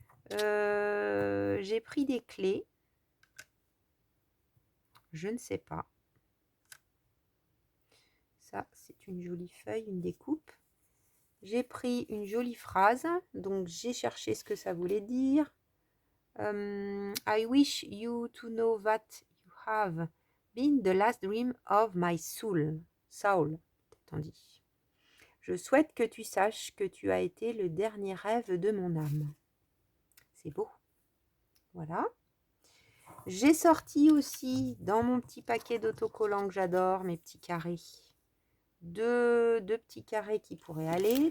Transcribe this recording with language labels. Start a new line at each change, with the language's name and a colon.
French: J'ai pris des clés. Je ne sais pas. Ça, c'est une jolie feuille, une découpe. J'ai pris une jolie phrase. Donc, j'ai cherché ce que ça voulait dire.
English: I wish you to know that you have been the last dream of my soul.
French: Soul, on dit. Je souhaite que tu saches que tu as été le dernier rêve de mon âme. C'est beau. Voilà. J'ai sorti aussi dans mon petit paquet d'autocollants que j'adore, mes petits carrés, deux petits carrés qui pourraient aller.